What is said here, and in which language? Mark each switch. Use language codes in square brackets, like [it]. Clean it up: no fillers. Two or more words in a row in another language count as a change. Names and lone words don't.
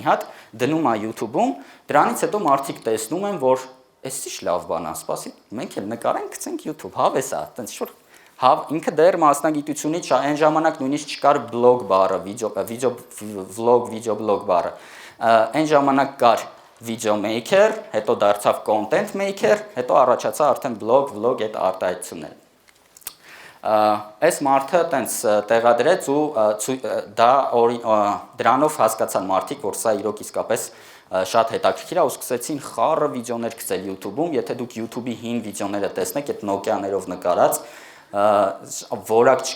[hy] հատ, դնում է YouTube-ում, դրանից հետո մարդիկ տեսնում են, որ էս ի՞նչ լավ բան է, սպասի, մենք էլ նկարենք, գցենք YouTube, հավես է, տենց շուտ ինքը դեռ մասնագիտությունից այն ժամանակ նույնիսկ չկար բլոգ բառը, վիդեոբլոգ բառը։ Այն ժամանակ կար [en] video maker, [hy] հետո դարձավ [en] content maker, [hy] հետո առաջացա արդեն [en] blog, vlog [hy] այդ արտահայտությունները։ Այս մարդը տենց տեղադրեց ու դրանով հասկացան մարդիկ, որ սա իրոք իսկապես շատ հետաքրքիր է ու սկսեցին խառը վիդեոներ գցել YouTube-ում, եթե դուք YouTube-ի հին վիդեոները տեսնեք, այդ Nokia-ներով նկարած որակ չկա